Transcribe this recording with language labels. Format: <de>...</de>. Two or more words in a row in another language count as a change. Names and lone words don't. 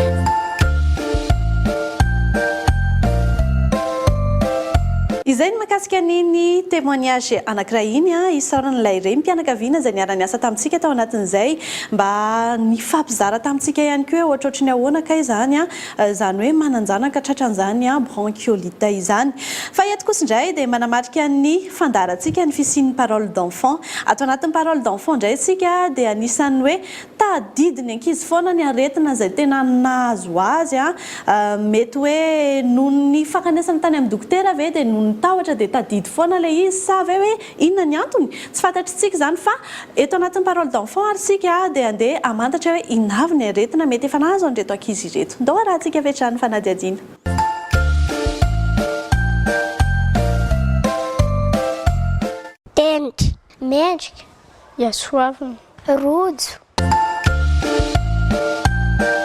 <mg>Izay ny mahakasika ny témoignage anankiray iny isaoran'ilay renim-pianakaviana izay niara-niasa tamintsika tao anatin'izay mba ny fampizara tamintsika ihany koa hoe ohatrohatry ny ahoana kay zany zany hoe mananjanaka tratran'izany bronchiolite izany. Fa eto kosa indray dia manamarika ny fandarantsika ny fisian'ny</mg> <fr>parole d'enfant.</fr> <mg>Ato anatin'ny</mg> <fr>parole d'enfant</fr> <mg>indray tsika dia anisan'ny hoe tadidiny ankizy foana ny aretina izay tena nahazo azy mety hoe noho ny fankanesana tany amin'ny dokotera ve dia noho ny tahotra dia tadidy foana ilay izy sa ve hoe inona ny antony tsy fantatritsika zany fa eto anatin'ny</mg> <fr>parole d'enfant</fr> <mg>ary sika dia andeha amantatra hoe inona avy ny aretina mety efa nahazo an'ireto ankizy ireto. Ndao arahantsika vetrany fanadihadiana. Tendry, mendrika, iasoavana, rojo.</mg>